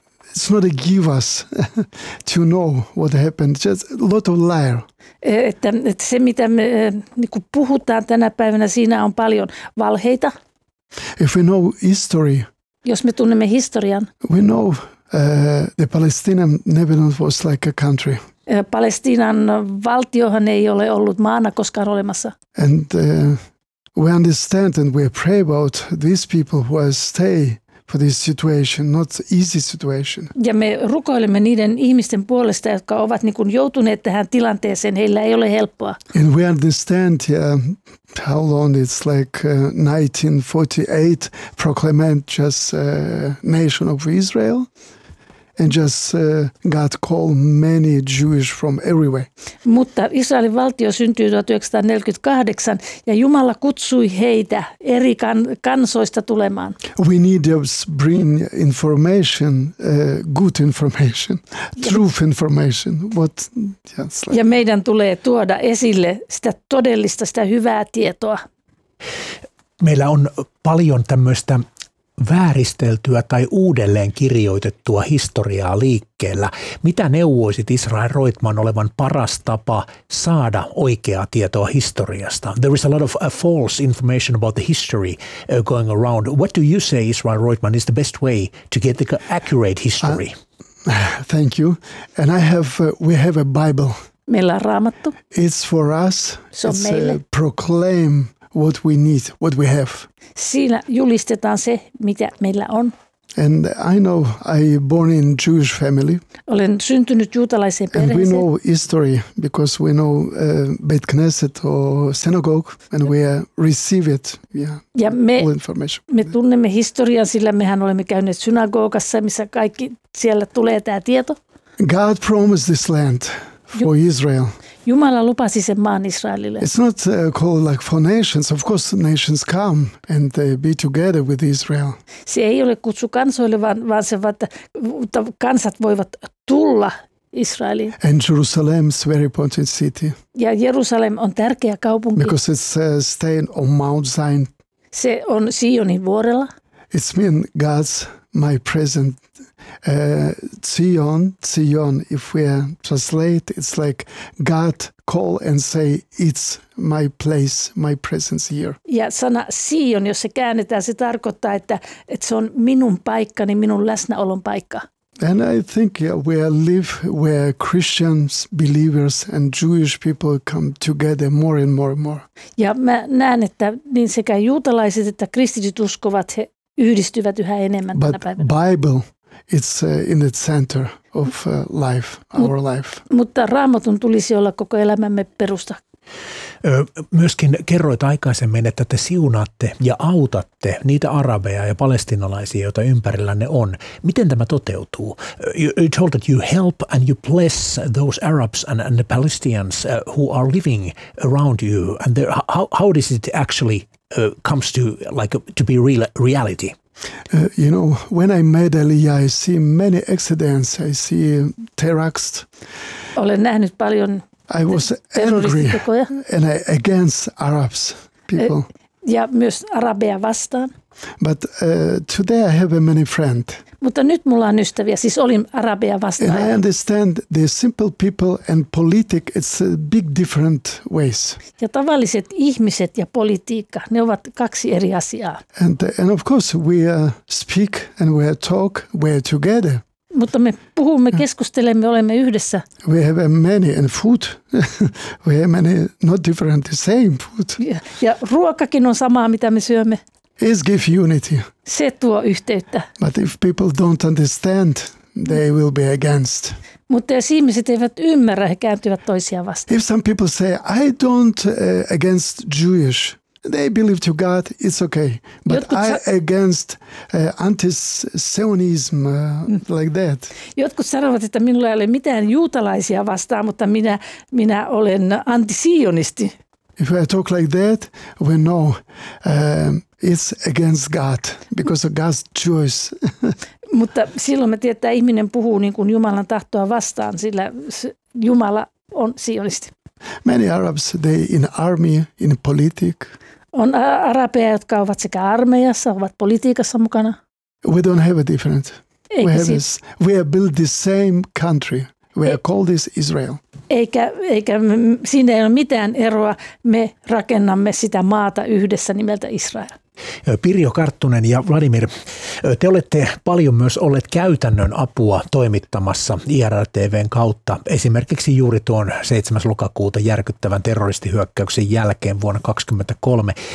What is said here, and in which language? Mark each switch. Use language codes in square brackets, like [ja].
[en] It's not a give us to know what happened. Just a lot of liar. [fi] Että se, mitä me niin kuin puhutaan tänä päivänä, siinä on paljon valheita. [en] If we know history, [fi] jos me tunnemme historian. [en] We know the Palestinian never was like a country. [fi] Palestinan valtiohan ei ole ollut maana koskaan olemassa. [en] And we understand and we pray about these people who are stay for this situation, not easy situation. [fi] Ja me rukoilemme niiden ihmisten puolesta, jotka ovat niin kuin joutuneet tähän tilanteeseen. Heillä ei ole helppoa. [en] And we understand how long it's like 1948 proclaimed just nation of Israel. And just God called many Jews from everywhere. [fi] Mutta Israelin valtio syntyi 1948 ja Jumala kutsui heitä eri kansoista tulemaan. [en] We need to bring information, good information, truth information. [fi] Ja meidän tulee tuoda esille sitä todellista, sitä hyvää tietoa. Meillä on paljon tämmöistä vääristeltyä tai uudelleen kirjoitettua historiaa liikkeellä. Mitä neuvoisit Israel Roitman olevan paras tapa saada oikeaa tietoa historiasta? [en] There is a lot of false information about the history going around. What do you say, Israel Roitman, is the best way to get the accurate history? Thank you. And I have, we have a Bible. [fi] Meillä on Raamattu. [en] It's for us. [fi] Se on [en] it's [fi] meille. [en] Proclaim what we need, what we have. [fi] Siinä julistetaan se, mitä meillä on. [en] And I know I born in Jewish family. [fi] Olen syntynyt juutalaiseen perheeseen. [en] And we know history because we know Beit Knesset or synagogue and we receive it. All information. [fi] Me tunnemme historian, sillä mehän olemme käyneet synagogassa, missä kaikki siellä tulee tämä tieto. [en] God promised this land for Israel. [fi] Jumala lupasi sen maan Israelille. [en] It's not called like for nations. Of course nations come and they be together with Israel. [fi] Se ei ole kutsu kansoille, vaan se, että kansat voivat tulla Israeliin. [en] And Jerusalem's very important city. [fi] Ja Jerusalem on tärkeä kaupunki. [en] Because it's staying on Mount Zion. [fi] Se on Sionin vuorella. [en] It's mean God's my present Zion, if we translate, it's like God call and say, it's my place, my presence here. [fi] Ja sana Zion, jos se käännetään, se tarkoittaa, että se on minun paikkani, minun läsnäolon paikka. [en] And I think we live where Christians, believers and Jewish people come together more and more and more. [fi] Ja mä näen, että niin sekä juutalaiset että kristityt uskovat, he yhdistyvät yhä enemmän [en] but [fi] tänä päivänä. [en] Bible, it's in the center of life, our life. [fi] Mutta Raamatun tulisi olla koko elämämme perusta. Myöskin kerroit aikaisemmin, että te siunaatte ja autatte niitä arabeja ja palestinalaisia, joita ympärillänne on. Miten tämä toteutuu? [en] You told that you help and you bless those Arabs and the Palestinians who are living around you. And how does it actually comes to like to be real reality? You know, when I met Elia, I see many accidents. I see terrorists. [fi] Olen nähnyt paljon. [en] I was angry and against Arabs people. [fi] Ja myös arabeja vastaan. [en] But today I have many friends. [fi] Mutta nyt mulla on ystäviä, siis olin arabeja vastaan. [en] And I understand the simple people and politics, it's a big different ways. [fi] Ja tavalliset ihmiset ja politiikka, ne ovat kaksi eri asiaa. [en] And of course we speak and we talk, we're together. [fi] Mutta me puhumme, keskustelemme, olemme yhdessä. [en] We have many and food. We have many not different, the same food. [fi] Ja ruokakin on samaa, mitä me syömme. [en] It gives unity. [fi] Se tuo yhteyttä. [en] But if people don't understand, they will be against. [fi] Mutta jos ihmiset eivät ymmärrä, he kääntyvät toisiaan vastaan. [en] If some people say, I don't against Jewish, they believe to God, it's okay. But I against anti-Zionism like that. [fi] Jotkut sanovat, että minulla ei ole mitään juutalaisia vastaan, mutta minä olen anti-sionisti. [en] If I talk like that, we know it's against God, because of God's choice. [fi] Mutta silloin me tiedetään, että ihminen puhuu niin kuin Jumalan tahtoa vastaan, sillä Jumala on sionisti. [en] Many Arabs, they in army, in politic. [fi] On arabeja, jotka ovat sekä armeijassa, ovat politiikassa mukana. [en] We don't have a different. [fi] Eikä [en] we have built the same country. We are called this Israel. [fi] Eikä siinä ei ole mitään eroa. Me rakennamme sitä maata yhdessä nimeltä Israel. Pirjo Karttunen ja Vladimir, te olette paljon myös olleet käytännön apua toimittamassa IRTVn kautta. Esimerkiksi juuri tuon 7. lokakuuta järkyttävän terroristihyökkäyksen jälkeen vuonna 2023.